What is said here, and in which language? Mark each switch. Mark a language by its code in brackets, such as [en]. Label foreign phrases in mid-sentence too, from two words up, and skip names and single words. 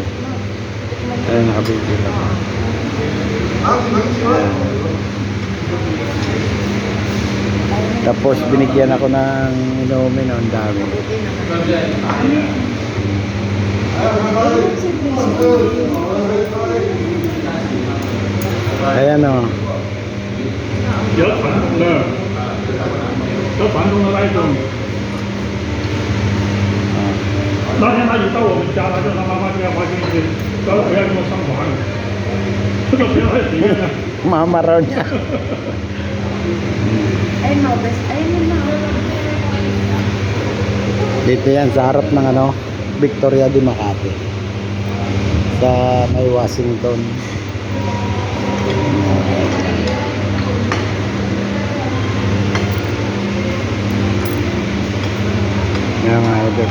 [tl] Ayun, nakabidyo lang. Ayan. Tapos binigyan ako ng inumin, ang dami. Ayan, o. [zh] 有传统的，有传统的那一种。那天他一到我们家，他就他妈妈就要发信息，说不要跟我上床，这个不要太随便了。 [tl] Mama raw niya. Ay, no, best. Ay, no. Dito yan sa harap ng ano, Victoria de Makati. Sa may Washington. Yan mga idol.